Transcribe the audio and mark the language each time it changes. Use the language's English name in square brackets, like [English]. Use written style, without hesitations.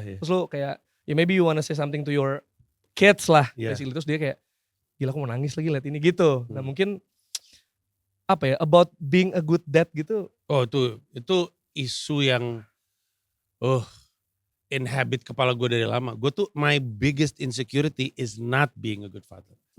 [Indonesian] Terus lu kayak ya [English] maybe you wanna say something to your kids lah basically. [Indonesian] Terus dia kayak gila aku mau nangis lagi liat ini gitu. Nah mungkin apa ya [English] about being a good dad [Indonesian] gitu. Oh itu isu yang [English] inhabit [Indonesian] kepala gue dari lama. Gue tuh [English] my biggest insecurity is not being a good father.